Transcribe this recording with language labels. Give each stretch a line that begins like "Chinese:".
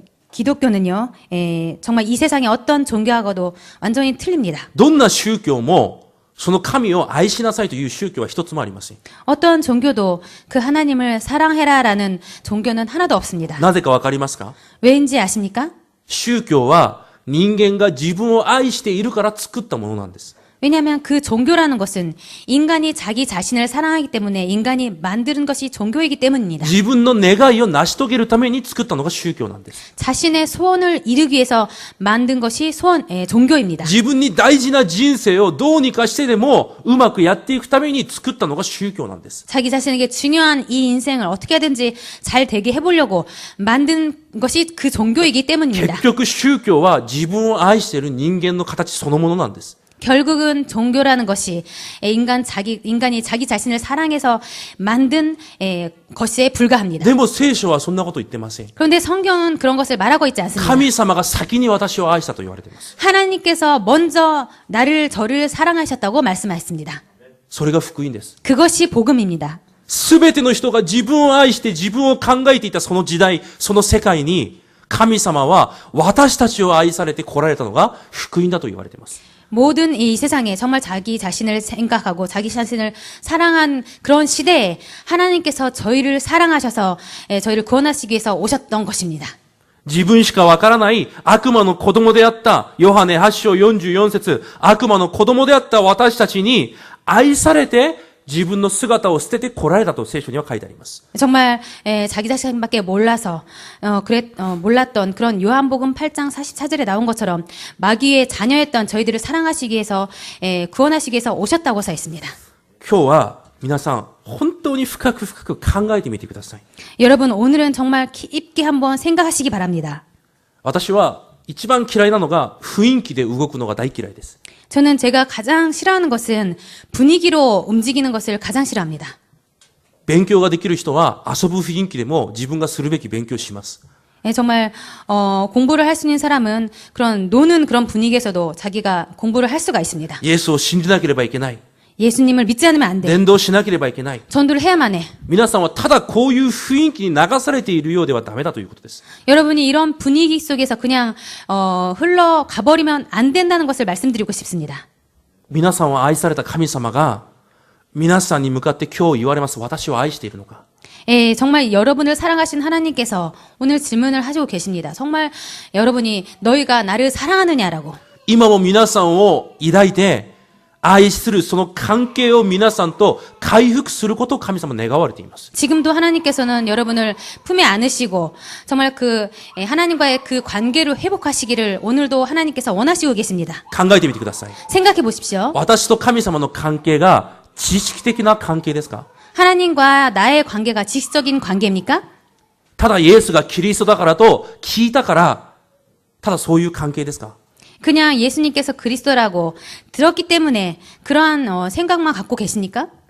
Korean: 기독교는요, 정말 이 세상의 어떤 종교하고도 완전히 틀립니다.
Japanese: どんな宗教もその神を愛しなさいという宗教は一つもありません。
Korean: 어떤 종교도 그 하나님을 사랑해라라는 종교는 하나도 없습니다.
Japanese: なぜかわかりますか？
Korean: 왜인지 아십니까?
Japanese: 宗教は人間が自分を愛しているから作ったものなんです。
Korean: 왜냐하면 그 종교라는 것은 인간이 자기 자신을 사랑하기 때문에 인간이 만드는 것이 종교이기 때문입니다.
Japanese: 自分の願いを成し遂げるために作ったのが宗教なんです。
Korean: 자신의 소원을 이루기 위해서 만든 것이 종교입니다.
Japanese: 自分に大事な人生をどうにかしてでもうまくやっていくために作ったのが宗教なんです。
Korean: 자기 자신에게 중요한 이 인생을 어떻게 하든지 잘 되게 해보려고 만든 것이 그 종교이기 때문입니다.
Japanese: 結局宗教は自分を愛している人間の形そのものなんです。
Korean: 결국은 종교라는 것이 인간이 자기 자신을 사랑해서 만든 것에 불과합니다.
Japanese: でも聖書はそんなこと言ってません。
Korean: 그런데 성경은 그런 것을 말하고 있지 않습니다.
Japanese: 神様が先に私を愛したと言われています。
Korean: 하나님께서 먼저 저를 사랑하셨다고 말씀하셨습니다.
Japanese: それが福音です。
Korean: 그것이 복음입니다.
Japanese: すべての人が自分を愛して自分を考えていたその時代、その世界に、神様は私たちを愛されて来られたのが福音だと言われています。
Korean: 모든 이 세상에 정말 자기 자신을 생각하고 자기 자신을 사랑한 그런 시대에 하나님께서 저희를 사랑하셔서 저희를 구원하시기 위해서 오셨던 것입니다.
Japanese: 自分しかわからない悪魔の子供であったヨハネ8章44節、悪魔の子供であった私たちに愛されて自分の姿を捨てて来られたと聖書には書いてあります。
Korean: 정말 자기 자신밖에 몰라서 몰랐던 그런 요한복음 8장 44절에 나온 것처럼 마귀의 자녀였던 저희들을 사랑하시기 위해서 구원하시기 위해서 오셨다고 써 있습니다.
Japanese: 今日は皆さん本当に深く深く考えてみてください。
Korean: 여러분 오늘은 정말 깊게 한번 생각하시기 바랍니다.
Japanese: 私は一番嫌いなのが雰囲気で動くのが大嫌いです。
Korean: 저는 제가 가장 싫어하는 것은 분위기로 움직이는 것을 가장 싫어합니다.
Japanese: 勉強ができる人は遊ぶ雰囲気でも自分がするべき勉強をします。
Korean: 정말 공부를 할 수 있는 사람은 그런 노는 그런 분위기에서도 자기가 공부를 할 수가 있습니다.
Japanese: イエスを信じなければいけない。
Korean: 예수님을 믿지 않으면 안 돼.
Japanese: 伝道しなければいけない。
Korean: 전도를 해야만 해.
Japanese: 皆さんはただこういう雰囲気に流されているようではダメだということです。
Korean: 여러분이 이런 분위기 속에서 그냥 흘러가 버리면 안 된다는 것을 말씀드리고 싶습니다.
Japanese: 皆さんは愛された神様が皆さんに向かって今日言われます。私を愛しているのか。
Korean: 정말 여러분을 사랑하신 하나님께서 오늘 질문을 하시고 계십니다. 정말 여러분이 너희가 나를 사랑하느냐라고.
Japanese: 今も皆さんを抱いて愛するその関係を皆さんと回復することを神様願われています。
Korean: 지금도 하나님께서는 여러분을 품에 안으시고 정말 하나님과의 그 관계를 회복하시기를 오늘도 하나님께서 원하시고 계십니다.
Japanese: 考えてみてください。
Korean: 생각해 보십시오.
Japanese: 私と神様の関係が知識的な関係ですか？
Korean: 하나님과 나의 관계가 지식적인 관계입니까?
Japanese: ただイエスがキリストだからと聞いたから、ただそういう関係ですか？
Korean: 그냥 예수님께서 그리스도라고 들었기 때문에 그러한 생각만 갖고 계십니까?